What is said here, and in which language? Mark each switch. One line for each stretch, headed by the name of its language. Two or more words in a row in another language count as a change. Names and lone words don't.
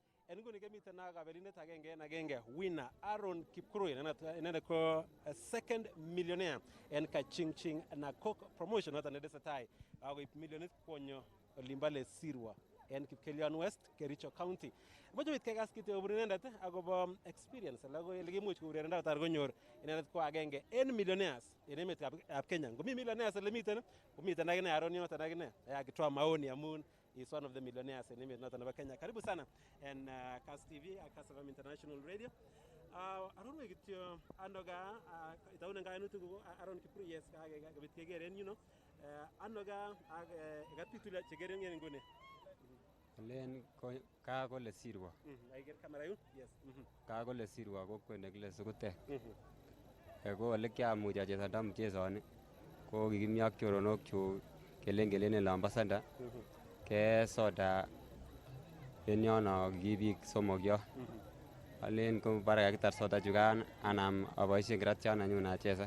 Kipsigis: en nguni kemiten ak kabelindet agenge en agenge winner Aaron Kipkurui inendet ko
English: second millionaire
Kipsigis: en Kachingching na Coke promotion noton netesetai akoib milionit konyo olimbale Sirwa en Kipkelion West, Kericho County. Moche wit kekas kityo kobun inendet akobo experience ala ko ele kimuch kourerenda kotar konyor inendet ko agenge en millionaires en emetab Kenya. Ngomi millionaires ele miten komiten akine Aaron yoton akine
Swahili: akitoa maoni
Kipsigis: amun
English: is one of the millionaires in
Kipsigis: emet noton nebo Kenya.
Swahili: Karibu sana en Kass TV, Kass FM International Radio.
Kipsigis: Aaron we kityo andoga itaune kainutik ko Aaron Kipkurui yes kabit kegeren
English: you know.
Kipsigis: Andoga ak gatitula chegeren ngene ngone. Len ka kole Sirwa. Aiger kamera yun? Yes. Ka kole Sirwa ko kwende kile sukute. Ko ole kyamuch achezanda mchezoni ko kikimi ak choronok chu kelengelen lambasanda ke soda en yono kibik somok yo. Alen ko bara kakitar soda chukan anam aboisien gratian anyun acheza.